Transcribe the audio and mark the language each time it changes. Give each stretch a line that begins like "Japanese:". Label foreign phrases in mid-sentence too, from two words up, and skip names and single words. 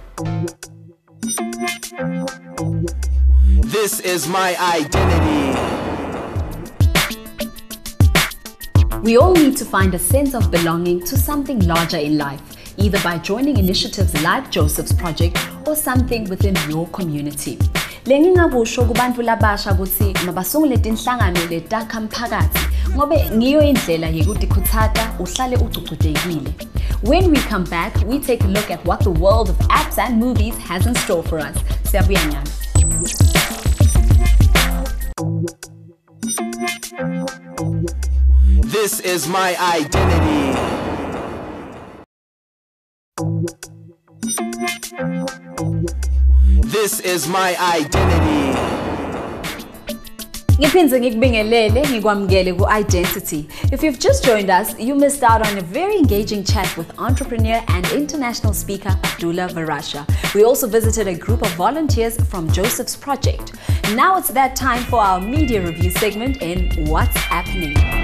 English: This is my identity. We all need to find a sense of belonging to something larger in life, either by joining initiatives like Joseph's Project or something within your community.
Swati: Lengingakusho kubantu labasha ukuthi mabasungule tinhlangano letakha mphakathi ngobe ngiyo indlela yekutikhuthaza uhlale ucucudekile.
English: When we come back, we take a look at what the world of apps and movies has in store for us.
Swati: Siyabuya nyana.
English: This is my identity. This is my identity.
Swati: Ngiphinze ngikubingelele ngikwamukele ku-Identity.
English: If you've just joined us, you missed out on a very engaging chat with entrepreneur and international speaker Abdullah Verachia. We also visited a group of volunteers from Joseph's Project. Now it's that time for our media review segment in What's APPenning.